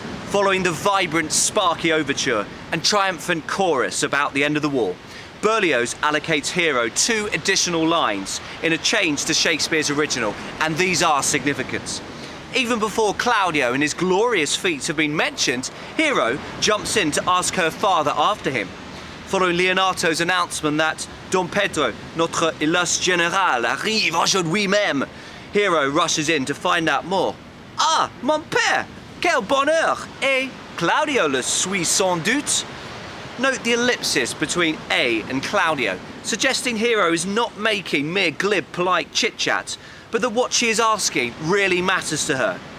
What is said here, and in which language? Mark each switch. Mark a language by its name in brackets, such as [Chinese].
[English] Following the vibrant, sparky overture and triumphant chorus about the end of the war, Berlioz allocates Hero 2 additional lines in a change to Shakespeare's original, and these are significant. Even before Claudio and his glorious feats have been mentioned, Hero jumps in to ask her father after him. Following Leonato's announcement that [French] Don Pedro, notre illustre général, arrive aujourd'hui même. [English] Hero rushes in to find out more. [French] Ah, mon père, quel bonheur! Et Claudio le suit sans doute? [English] Note the ellipsis between A and Claudio, suggesting Hero is not making mere glib, polite chit-chat, but that what she is asking really matters to her.